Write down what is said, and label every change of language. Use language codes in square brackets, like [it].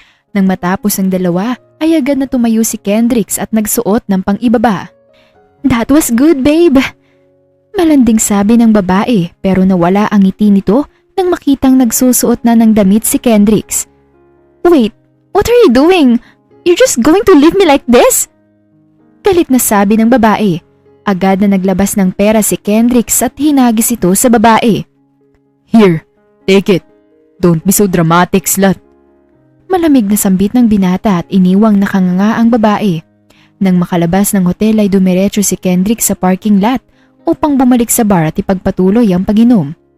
[tl] Nang matapos ang dalawa ay agad na tumayo si Kendricks at nagsuot ng pang-ibaba. [en] That was good, babe. [tl] Malanding sabi ng babae pero nawala ang ngiti nito nang makitang nagsusuot na ng damit si Kendricks. [en] Wait, what are you doing? You're just going to leave me like this? [tl] Galit na sabi ng babae. Agad na naglabas ng pera si Kendricks at hinagis ito sa babae. [en] Here, take it. Don't be so dramatic, slut. [tl] Malamig na sambit ng binata at iniwang nakanganga ang babae. Nang makalabas ng hotel ay dumiretso si Kendricks sa parking lot upang bumalik sa bar at ipagpatuloy ang pag-inom.